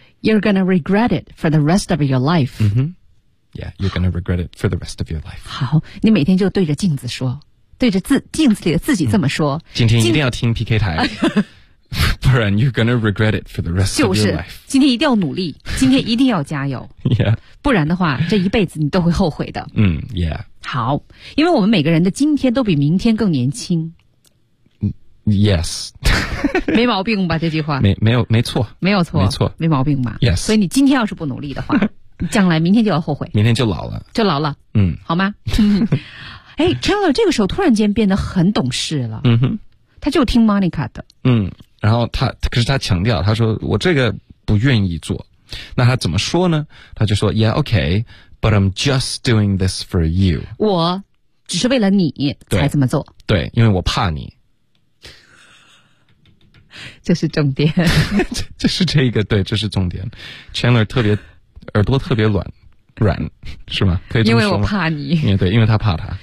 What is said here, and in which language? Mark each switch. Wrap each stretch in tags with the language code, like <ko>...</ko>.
<en>you're gonna regret it for the rest of your life、 Yeah, you're gonna regret it for the rest of your life.</en> <zh>好，你每天就对着镜子说，对着镜子里的自己这么说。今天一定要听 PK 台，不然</zh> <en>you're gonna regret it for the rest、</en> <zh>就是、</zh> <en>of your life.</en> <zh>今天一定要努力，今天一定要加油。</zh> <en>yeah.</en> <zh>不然的话，这一辈子你都会后悔的。</zh> <en>Yeah.</en> <zh>好，因为我们每个人的今天都比明天更年轻。</zh> <en>Yes.</en> <zh>没毛病吧？这句话没错，没有错，没错，没毛病吧</zh> <en>？Yes.</en> <zh>所以你今天要是不努力的话。将来明天就要后悔，明天就老了，就老了，嗯，好吗？哎，Chandler这个时候突然间变得很懂事了，嗯哼，他就听 Monica 的，嗯，然后他可是他强调，他说我这个不愿意做，那他怎么说呢？他就说</zh> <en>Yeah, okay, but I'm just doing this for you，</en> <zh>我只是为了你才这么做，对，因为我怕你。这是重点，这是这个，对，这是重点 ，Chandler 特别。耳朵特别软，是吗？可以这么说吗？因为我怕你。也对，因为他怕他。</zh>